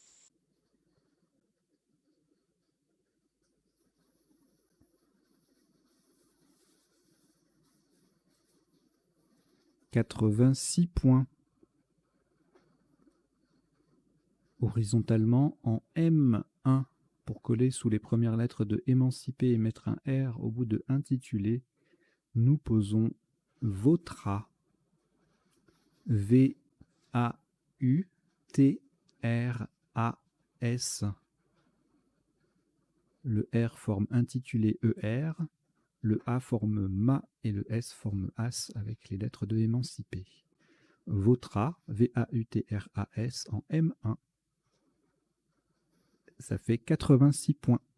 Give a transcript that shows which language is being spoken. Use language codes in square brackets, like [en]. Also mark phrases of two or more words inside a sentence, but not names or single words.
[fr] « 86 points. Horizontalement en M1 pour coller sous les premières lettres de émancipé et mettre un R au bout de intitulé, nous posons Vautra. V-A-U-T-R-A-S. Le R forme intitulé ER, le A forme MA et le S forme AS avec les lettres de émancipé. Vautra, V-A-U-T-R-A-S en M1. Ça fait 86 points.